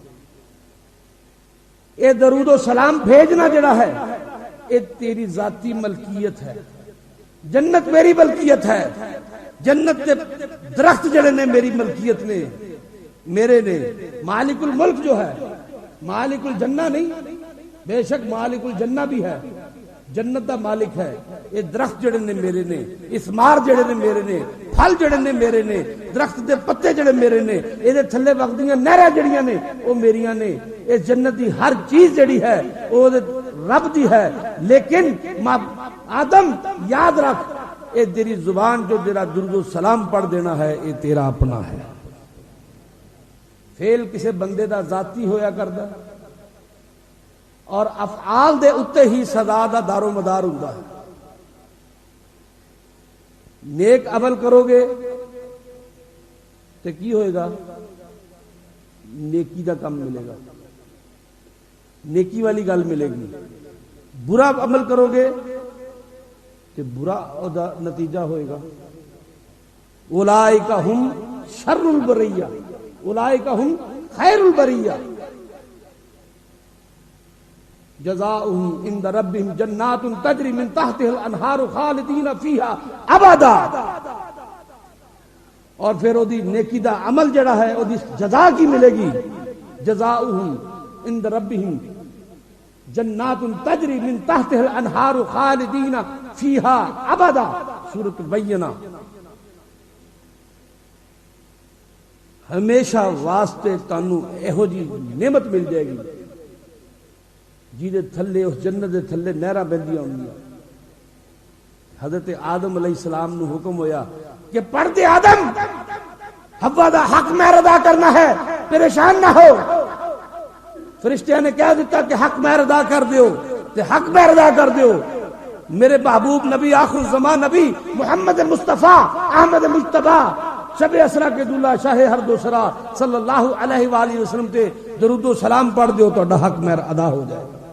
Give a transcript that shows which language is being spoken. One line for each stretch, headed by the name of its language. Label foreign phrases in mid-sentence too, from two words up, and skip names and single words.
Punjabi: اے درود و سلام بھیجنا جڑا ہے اے تیری ذاتی ملکیت ہے، جنت میری ملکیت ہے، جنت کے درخت جڑے نے میری ملکیت نے، میرے نے۔
Arabic: مالک الملک
Punjabi: جو ہے
Arabic: مالک الجنہ
Punjabi: نہیں، بے شک
Arabic: مالک الجنہ
Punjabi: بھی ہے، جنت دا مالک ہے۔ یہ درخت جڑے نے میرے نے، اسمار جڑے نے میرے نے، پھل جڑے نے میرے نے، درخت دے پتے جڑے میرے نے، یہ تھلے وگدیاں نہراں جڑیاں نے وہ میریاں نے۔ اس جنت دی ہر چیز جڑی ہے وہ رب دی ہے، لیکن آدم یاد رکھ اے تیری زبان جو تیرا درود و سلام پڑھ دینا ہے یہ تیرا اپنا ہے۔ فعل کسے بندے دا ذاتی ہویا کردا اور افعال دے اتے ہی سزا دا دار و مدار ہوندا ہے۔ نیک عمل کرو گے تو کی ہوئے گا؟ نیکی دا کم ملے گا، نیکی والی گل ملے گی۔ برا عمل کرو گے تو برا دا نتیجہ ہوئے گا۔
Arabic: اولئک ہم شر البریہ، اولئک ہم خیر البریہ، جزاؤہم عند ربہم جنات تجری من تحتہا الانہار خالدین فیہا ابدا۔
Punjabi: اور پھر وہ دی نیکی دا عمل جڑا ہے وہ دی جزا کی ملے گی،
Arabic: جزاؤہم عند ربہم جنات تجری من تحتہا الانہار خالدین فیہا ابدا،
Punjabi: سورۃ البینہ۔ ہمیشہ واسطے تانوں ایہو جی نعمت مل جائے گی جیدے تھلے اس جنت دے تھلے نہراں بہندیاں ہونگیاں۔ حضرت آدم
Arabic: علیہ السلام
Punjabi: نو حکم ہویا کہ پڑھ دے آدم، حوا دا حق مہر ادا کرنا ہے، پریشان نہ ہو۔ فرشتیاں نے کہہ دیتا کہ حق مہر ادا کر دیو، تے حق مہر ادا کر دیو۔ میرے محبوب نبی آخر الزمان نبی محمد مصطفیٰ احمد مجتبی شب اسرا کے دلہا شاہ ہر دوسرا
Arabic: صلی اللہ علیہ وآلہ وسلم
Punjabi: تے درود و سلام پڑھ دیو تو حق مہر ادا ہو جائے۔